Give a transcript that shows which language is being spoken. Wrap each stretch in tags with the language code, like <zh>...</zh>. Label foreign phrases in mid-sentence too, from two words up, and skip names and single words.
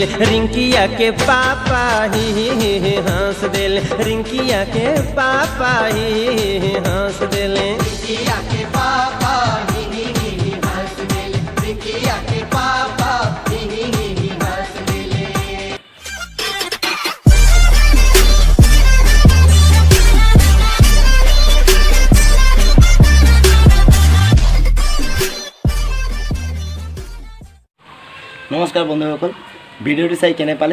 <bho>रिंकिया के पापा ही हंस देले। रिंकिया के पापा ही हंस देले। रिंकिया के पापा ही हंस देले। रिंकिया के पापा ही हंस देले।</bho> <as>নমস্কাৰ বন্ধুসকল, ভিডিঅ'টো চাই কেনে পালে?</as>